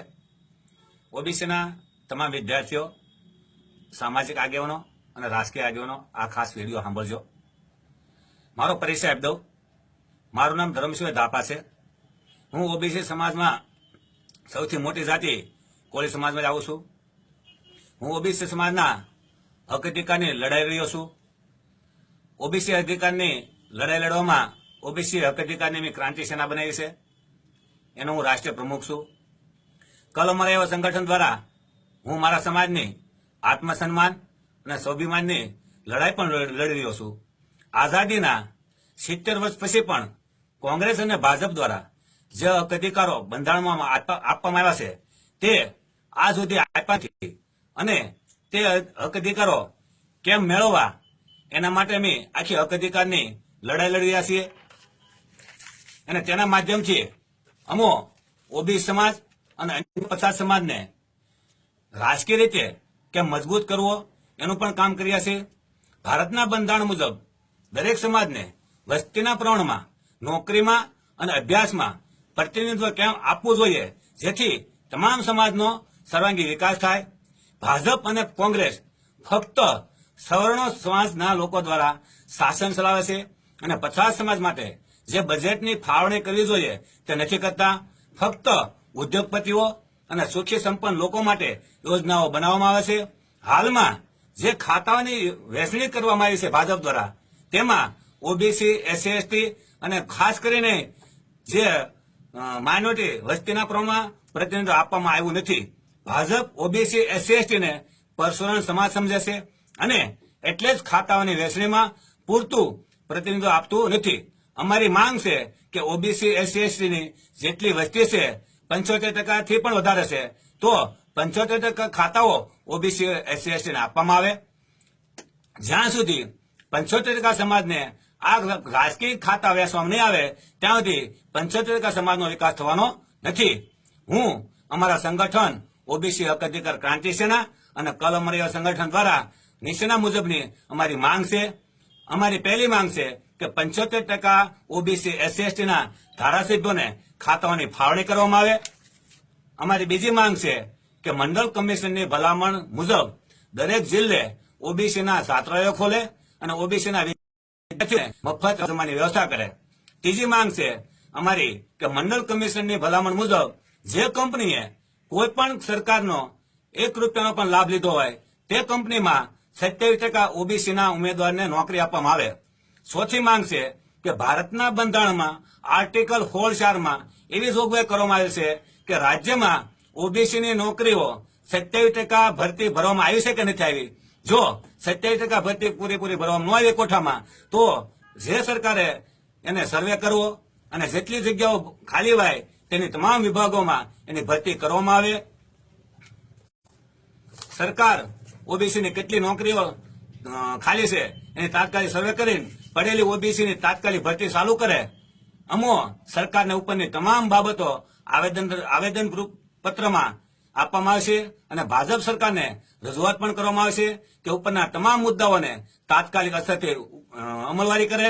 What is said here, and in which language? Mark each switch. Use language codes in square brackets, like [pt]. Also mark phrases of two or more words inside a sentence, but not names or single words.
[gu] ઓબીસી ના તમામ વિદ્યાર્થીઓ, સામાજિક આગેવાનો ઔર રાજકીય આગેવાનો આ ખાસ વીડિયો સાંભળજો। મારો પરિચય આપી દઉં। મારૂ નામ ધર્મશિવ ધાપા છે। હૂઁ ઓબીસી સમાજ મેં સૌથી મોટી જાતિ કોળી સમાજ મેં आવું છું। હૂઁ ઓબીસી સમાજના હક અધિકારની લડાઈ રહ્યો છું। ઓબીસી અધિકારની લડાઈ લડવામાં ઓબીસી હક અધિકારની મૈં ક્રાંતિ સેના બનાવી છે। એનો હૂઁ રાષ્ટ્રીય પ્રમુખ છું। કલ અમારા એવા સંગઠન દ્વારા હૂઁ મારા સમાજની આત્મસન્માન અને સ્વાભિમાનની લડાઈ પણ લડી રહ્યો છું। આજાદીના 70 વર્ષ પછી પણ કોંગ્રેસ અને ભાજપ દ્વારા જે હક અધિકારો બંધારણમાં આપવામાં આવ્યા છે તે આજ સુધી આપ્યા નથી અને તે હક અધિકારો કેમ મેળવવા એના માટે અમે આખી હક અધિકારની લડાઈ લડી રહ્યા છીએ અને તેના માધ્યમથી અમો ઓબીસી સમાજ અને અન્ય પછાત સમાજને રાજકીય રીતે કેમ મજબૂત કરવો એનું પણ કામ કરી રહ્યા છે। ભારતના બંધારણ મુજબ દરેક સમાજને વસ્તીના પ્રમાણમાં નૌકરીમાં અને અભ્યાસમાં પ્રતિનિધિત્વ કેમ આપવું જોઈએ જેથી તમામ સમાજનો સર્વાંગી વિકાસ થાય। ભાજપ અને કોંગ્રેસ ફક્ત સવર્ણ સમાજના લોકો દ્વારા શાસન ચલાવે છે અને પછાત સમાજ માટે જે બજેટની ફાળવણી કરવી જોઈએ તે નથી કરતા। ફક્ત ઉદ્યોગપતિઓ અને સુખી સંપન્ન લોકો માટે યોજનાઓ બનાવવામાં આવે છે। હાલમાં જે ખાતાઓની વહેંચણી કરવામાં આવી છે ભાજપ દ્વારા તેમાં ઓબીસી એસસી એસટી અને ખાસ કરીને જે માઇનૉરિટી વસ્તીના પ્રમાણમાં પ્રતિનિધિત્વ આપવામાં આવ્યું નથી। ભાજપ ઓબીસી એસસી એસટી ને પરશુરામ સમાજ સમઝે છે અને એટલે જ ખાતાઓની વહેંચણીમાં પૂરતું પ્રતિનિધિત્વ આપતું નથી। અમારી માંગ છે કે ઓબીસી એસસી એસટી ની જેટલી વસ્તી છે 75% થી પણ વધારે છે તો 75% ખાતાઓ ઓબીસી એસસી એસટી ને આપવામાં આવે। જ્યાં સુધી 75% સમાજને આ રાજકીય ખાતા વહેંચવામાં નહીં આવે ત્યાં સુધી 75% સમાજનો વિકાસ થવાનો નથી। હૂઁ અમારા સંગઠન ઓબીસી હક અધિકાર ક્રાંતિ સેના અને કલ અમરા સંગઠન દ્વારા નીચેના મુજબની અમારી માંગ છે। અમારી પહલી માંગ છે કે 75% ઓબીસી એસસી એસટી ના ધારાસભ્યોને ખાતાઓની ફાળવણી કરવામાં આવે। અમારી બીજી માંગ છે કે મંડલ કમિશનની ભલામણ મુજબ દરેક જિલ્લે ઓબીસી ના છાત્રાલયો ખોલે અને ઓબીસી ના વિદ્યાર્થીઓને મફત જમાની વ્યવસ્થા કરે। તીજી માંગ છે અમારી કે મંડલ કમિશનની ભલામણ મુજબ જે કંપનીએ કોઈપણ સરકારનો 1 રૂપિયાનો પણ લાભ લીધો હોય તે કંપનીમાં 27% ઓબીસી ના ઉમેદવારને નૌકરી આપવામાં આવે। ચૌથી માંગ છે કે ભારતના બંધારણમાં આર્ટિકલ 16(4) માં એવી જોગવાઈ કરવામાં આવી છે કે રાજ્યમાં ઓબીસી ની નૌકરીઓ 27% ભરતી ભરવામાં આવી છે કે નથી આવી। જો 27% ભરતી પૂરેપૂરી ભરવામાં ન આવી કોઠામાં તો જે સરકારે એને સર્વે કરવો અને જેટલી જગ્યાઓ ખાલી હોય તેની તમામ વિભાગોમાં એની ભરતી કરવામાં આવે। સરકાર ઓબીસી ની કેટલી નોકરીઓ ખાલી છે એની તાત્કાલિક સર્વે કરીને પડેલી ઓબીસી ની તાત્કાલિક ભરતી ચાલુ કરે। અમો સરકારને ઉપરની તમામ બાબતો આવેદન પત્રમાં આપવામાં આવશે અને ભાજપ સરકારને રજૂઆત પણ કરવામાં આવશે કે ઉપરના તમામ મુદ્દાઓને તાત્કાલિક અસરથી અમલવારી કરે।